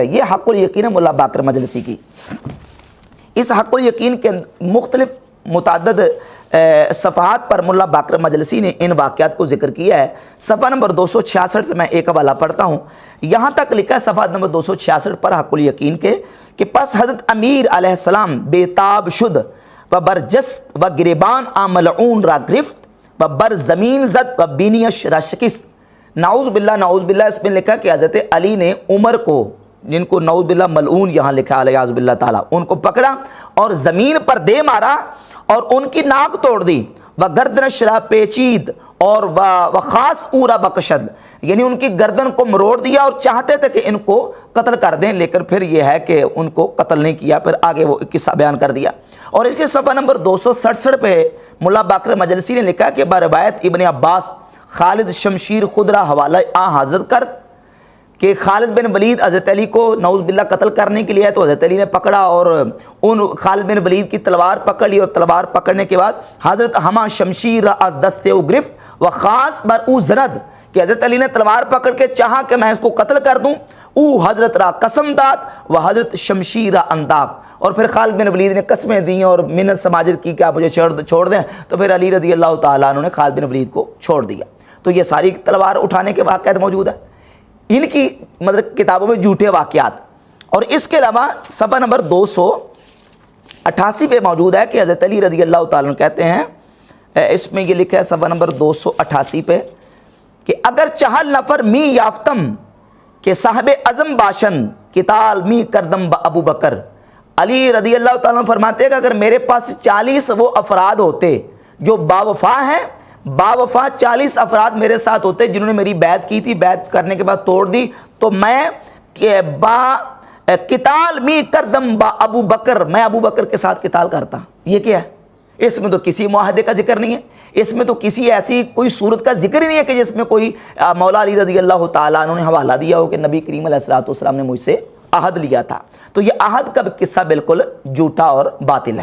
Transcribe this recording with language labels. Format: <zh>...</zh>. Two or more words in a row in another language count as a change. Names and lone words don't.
<ur>یہ حق الیقین ہے ملا باقر مجلسی کی۔ اس حق الیقین کے مختلف متعدد صفحات پر ملا باقر مجلسی نے ان واقعات کو ذکر کیا ہے۔ صفحہ نمبر 266 سے میں ایک حوالہ پڑھتا ہوں۔ یہاں تک لکھا ہے صفحہ نمبر 266 پر حق الیقین کے کہ</ur> <fa>پس حضرت امیر علیہ السلام بےتاب شد و برجست و گریبان ملعون را گرفت و بر زمین زد و بینیش را شکست۔</fa> <ur>نعوذ باللہ اس میں لکھا کہ حضرت علی نے عمر کو، جن کو نعوذ باللہ ملعون یہاں لکھا علیہ باللہ تعالیٰ، ان کو پکڑا اور زمین پر دے مارا اور ان کی ناک توڑ دی،</ur> <fa>و گردن شرا پیچید</fa> <ur>اور</ur> <fa>و خاص اورا بکشد،</fa> <ur>یعنی ان کی گردن کو مروڑ دیا اور چاہتے تھے کہ ان کو قتل کر دیں، لیکن پھر یہ ہے کہ ان کو قتل نہیں کیا، پھر آگے وہ قصہ بیان کر دیا۔ اور اس کے صفحہ نمبر 267 پہ ملا باقر مجلسی نے لکھا کہ</ur> <fa>بروایت ابن عباس خالد شمشیر خود را حوالہ حاضر کرد</fa> <ur>کہ خالد بن ولید حضرت علی کو نعوذ باللہ قتل کرنے کے لیے ہے، تو حضرت علی نے پکڑا اور ان خالد بن ولید کی تلوار پکڑ لی، اور تلوار پکڑنے کے بعد</ur> <fa>حضرت ہما شمشیر از دستے او گرفت و خاص بر او زند،</fa> <ur>کہ حضرت علی نے تلوار پکڑ کے چاہا کہ میں اس کو قتل کر دوں،</ur> <fa>او حضرت را قسم داد و حضرت شمشیر انداخت،</fa> <ur>اور پھر خالد بن ولید نے قسمیں دیں اور منت سماجت کی کہ آپ مجھے چھوڑ دیں، تو پھر علی رضی اللہ تعالیٰ عنہ نے خالد بن ولید کو چھوڑ دیا۔ تو یہ ساری تلوار اٹھانے کے واقعات موجود ہیں ان کی مطلب کتابوں میں جھوٹے واقعات۔ اور اس کے علاوہ صفحہ نمبر 288 پہ موجود ہے کہ حضرت علی رضی اللہ تعالیٰ عنہ کہتے ہیں، اس میں یہ لکھا ہے صفحہ نمبر 288 پہ کہ</ur> <fa>اگر چہل نفر می یافتم کہ صاحب عزم باشن کتال می کردم با ابو بکر۔</fa> <ur>علی رضی اللہ تعالیٰ عنہ فرماتے ہیں کہ اگر میرے پاس 40 وہ افراد ہوتے جو باوفا ہیں، باوفا 40 افراد میرے ساتھ ہوتے جنہوں نے میری بیعت کی تھی، بیعت کرنے کے بعد توڑ دی، تو میں</ur> <fa>قتال می کردم با ابو بکر،</fa> <ur>میں ابو بکر کے ساتھ قتال کرتا۔ یہ کیا ہے؟ اس میں تو کسی معاہدے کا ذکر نہیں ہے، اس میں تو کسی ایسی کوئی صورت کا ذکر ہی نہیں ہے کہ جس میں کوئی مولا علی رضی اللہ تعالیٰ عنہ نے حوالہ دیا ہو کہ نبی کریم علیہ الصلوۃ والسلام نے مجھ سے عہد لیا تھا۔ تو یہ عہد کا قصہ بالکل جھوٹا اور باطل ہے۔</ur>